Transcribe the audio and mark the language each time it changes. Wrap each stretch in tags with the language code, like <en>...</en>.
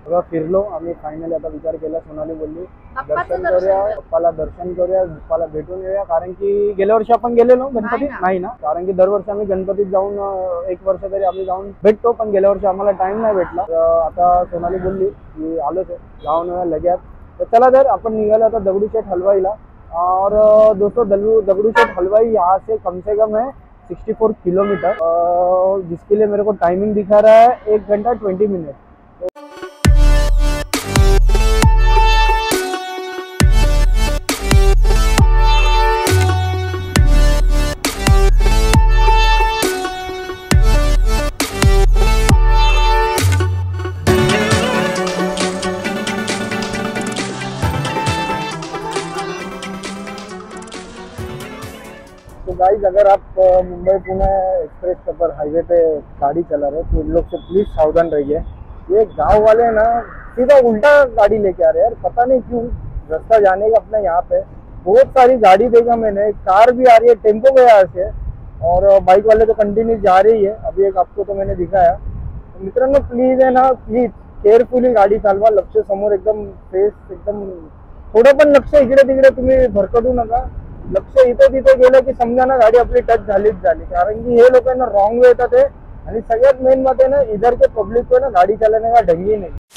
<mr>सगळं फिरलो आम्ही, फायनली आता विचार केला. सोनाली बोलली दर्शन करूया, पप्पाला दर्शन करूया, पप्पाला भेटून येऊया, कारण की गेल्या वर्षी आपण गेलेलो गणपती नाही ना, कारण की दरवर्षी आम्ही गणपतीत जाऊन 1 वर्ष तरी आम्ही जाऊन भेटतो, पण गेल्या वर्षी आम्हाला टाइम नाही भेटला. आता सोनाली बोलली की आलोच आहे, जाऊन येऊया लगेच. तर चला तर आपण निघालो आता दगडूशेठ हलवाईला.</mr> <hi>और दोस्तों दगडूशेठ हलवाई यहाँ से कम है 64 किलोमीटर, जिसके लिए मेरे को टाइमिंग दिखा रहा है 1 घंटा 20 मिनट. तो गाइस, अगर आप मुंबई पुणे एक्सप्रेस पर हाईवे पे गाड़ी चला रहे तो इन लोग से प्लीज सावधान रहिए. ये गांव वाले ना सीधा उल्टा गाड़ी लेके आ रहे हैं यार, पता नहीं क्यों. रास्ता जाने का अपने यहाँ पे बहुत सारी गाड़ी देखा मैंने, कार भी आ रही है, टेम्पो गया से, और बाइक वाले तो कंटिन्यू जा रही है. अभी एक आपको तो मैंने दिखाया.</hi> <mr>तो मित्रांनो प्लीज आहे ना, प्लीज केअरफुली गाडी चालवा. लक्ष समोर एकदम फेस, एकदम थोडं पण लक्ष इकडे तिकडे तुम्ही भरकटू नका. लक्ष इथे तिथे गेलं की समजा ना गाडी आपली टच झालीच झाली, कारण की हे लोक ना रॉंग वे येतात. आणि सगळ्यात मेन बात आहे ना,</mr> <hi>इधर के पब्लिक को ना गाडी चालवणे का ढंग ही नाही.</hi>